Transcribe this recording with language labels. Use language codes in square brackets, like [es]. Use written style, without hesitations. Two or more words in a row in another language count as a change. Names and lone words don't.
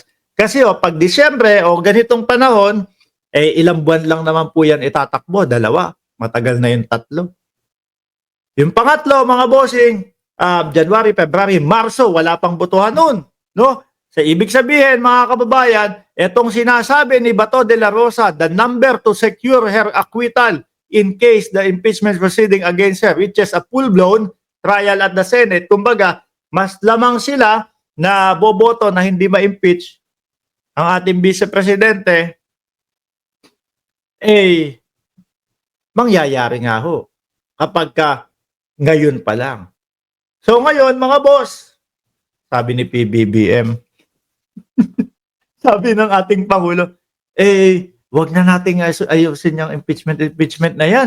[tl] Kasi pag Disyembre o ganitong panahon, ilang buwan lang naman po yan itatakbo, 2. Matagal na yung 3. Yung pangatlo, mga bossing, January, February, Marso, wala pang botohan noon, no? Sa ibig sabihin, mga kababayan, etong sinasabi ni Bato de la Rosa, [en] the number to secure her acquittal in case the impeachment proceeding against her reaches a full-blown trial at the Senate. [tl] Kumbaga, mas lamang sila na boboto na hindi ma-impeach ang ating Vice Presidente, eh, mangyayari nga ho kapag ka ngayon pa lang. So ngayon, mga boss, sabi ni PBBM, sabi ng ating Pangulo, wag na nating ayusin yung impeachment na yan.